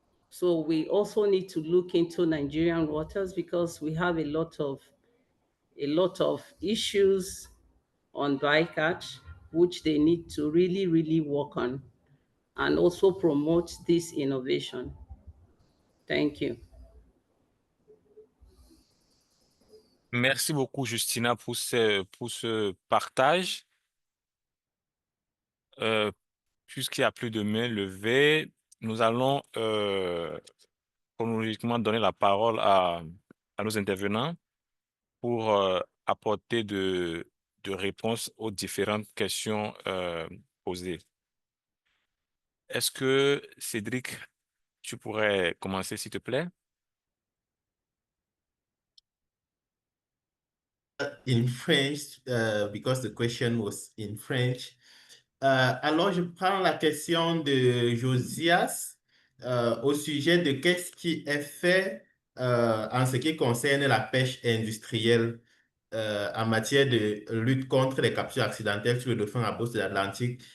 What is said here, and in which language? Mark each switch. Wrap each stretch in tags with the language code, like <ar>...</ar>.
<en>So we also need to look into Nigerian waters because we have a lot of issues on bycatch, which they need to really, really work on and also promote this innovation. Thank you.</en> <fr>Merci beaucoup, Justina, pour ce partage. Puisqu'il n'y a plus de mains levées, nous allons chronologiquement donner la parole à nos intervenants pour apporter de réponses aux différentes questions posées. Est-ce que, Cédric, tu pourrais commencer, s'il te plaît?</fr> <en>In French, because the question was in French.</en> <fr>Alors, je prends la question de Josias au sujet de qu'est-ce qui est fait en ce qui concerne la pêche industrielle en matière de lutte contre les captures accidentelles sur le dauphin à bosse de l'Atlantique.</fr>